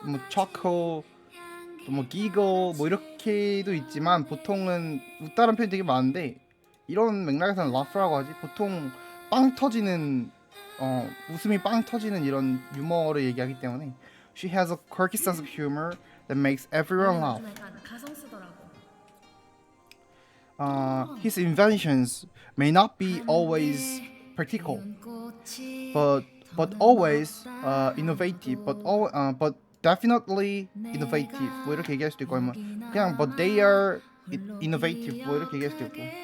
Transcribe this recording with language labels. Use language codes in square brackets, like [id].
[ko] chuckle, giggle, 이렇게도 있지만 보통은 웃다른 표현이 되게 많은데 이런 맥락에서는 laugh라고 하지. 보통 빵 터지는 웃음이 빵 터지는 이런 유머를 얘기하기 때문에 [en] she has a quirky sense of humor that makes everyone laugh. [ko] 가성 쓰더라고. [en] His inventions may not be always practical, but always innovative. But definitely innovative. [ko] 이렇게 얘기할 수도 있고 아니면 그냥 [en] but they are innovative. [ko] 이렇게 얘기할 수도 있고.